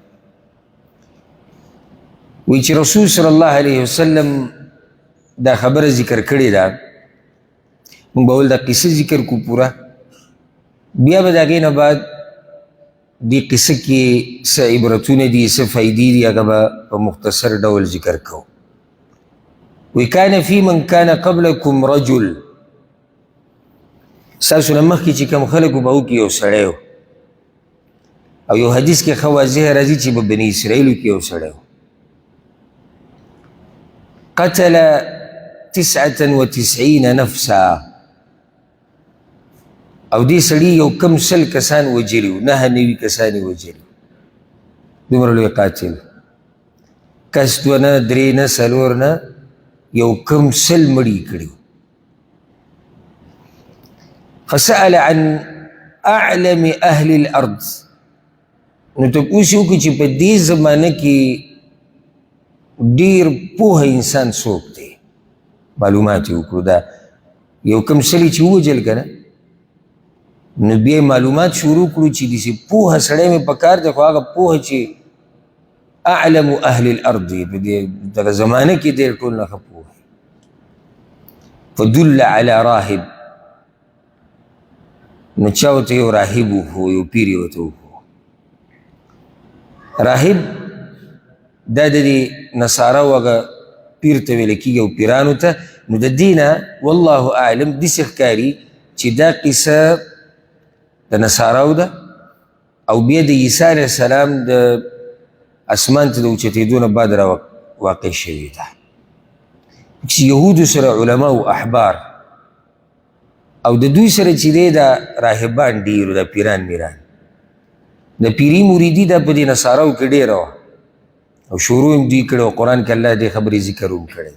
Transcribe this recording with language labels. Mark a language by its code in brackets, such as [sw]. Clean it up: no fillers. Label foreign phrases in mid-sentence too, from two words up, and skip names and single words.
[ps] وی چې رسول [ar] صلی الله علیه وسلم [ps] دا خبره ذکر کړې ده موږ به ول دا قصه ذکر کو پوره بیا به د هغې نه بعد دې قصه کې څه عبرتونه دي څه فایدې دي هغه به په مختصر ډول ذکر کوو. [ar] وكان في من كان قبلكم رجل [ps] ستاسو نه مخکې چې کوم خلک به وکړي یو سړی و او یو حدیث کې ښه واضح راځي چې په بني اسرائیلو کې یو سړی و [ar] قتل 99 نفسا [ps] او دې سړي یو کم سل کسان وجلي و 99 کسان یې وجلي دومره لوی قاتل کس دوه نه درې نه څلور نه یو کم سل مړي کړي. [ar] فسأل عن أعلم أهل الأرض [ps] نو تپوس یې وکړي چې په دې زمانه کې ډېر پوهه انسان څوک دی معلومات یې وکړو. دا یو کم سل چې ووجل که نه نو بیا معلومات شروع کړو چې داسې پوهه سړی مې پکار دی خو هغه پوهه چې [ar] اعلم اهل الارض [ps] دی په دغه زمانه کې ډېر ټول نه ښه پوهه. [ar] فدل على راهب [ps] نو چا ورته یو راهب وښو یو پیر یې ورته وښو. راهب دا د دې نصاراو هغه پیر ته ویل کېږي او پیرانو ته. نو د دې نه [ar] والله اعلم [ps] داسې ښکاري چې دا قصه د نصاراو ده او بیا د عیسی [ar] علیه السلام [ps] د اسمان ته د اوچتېدو نه بعد را واقع شوې ده چې یهودو سره علما او احبار او د دوی سره چې دی دا راهبان ډېر دا پیران میران د پیري مریدي دا په دې نصاراو کې ډېره وه او شروع هم دوی کړی او قرآن کې الله دې خبرې ذکر هم کړی.